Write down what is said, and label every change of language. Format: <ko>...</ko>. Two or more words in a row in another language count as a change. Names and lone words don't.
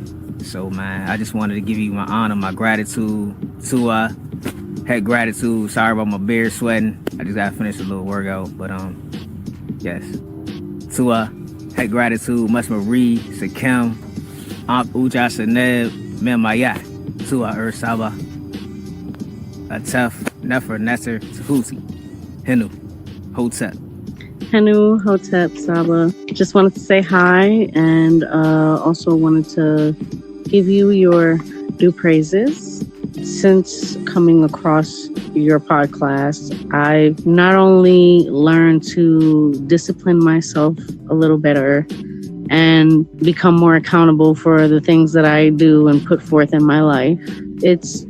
<en>So, man, I just wanted to give you my honor, my gratitude. To head gratitude. Sorry about my beard sweating. I just got to finish a little workout. But, yes. To head gratitude. Much Marie, Sakim, Aunt Uja Seneb, Memaya. To Saba, Atef, Nefer, Nesser, Tehuti, Henu, Hotep. Henu, Hotep, Saba. Just wanted to say hi, and also wanted to give you your due praises. Since coming across your podcast, I've not only learned to discipline myself a little better and become more accountable for the things that I do and put forth in my life.</en>